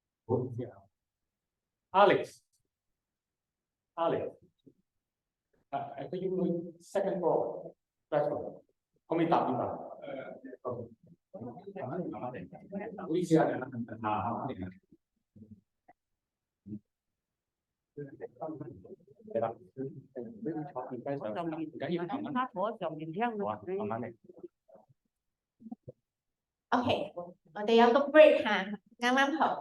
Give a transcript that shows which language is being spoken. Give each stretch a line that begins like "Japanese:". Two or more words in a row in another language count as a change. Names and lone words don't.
English: Alex，I think you going second floor. That's one.
Cantonese: 可唔可以答啲問？唔好意思啊，係啦， OK，我哋有個 break 嚇，啱啱好。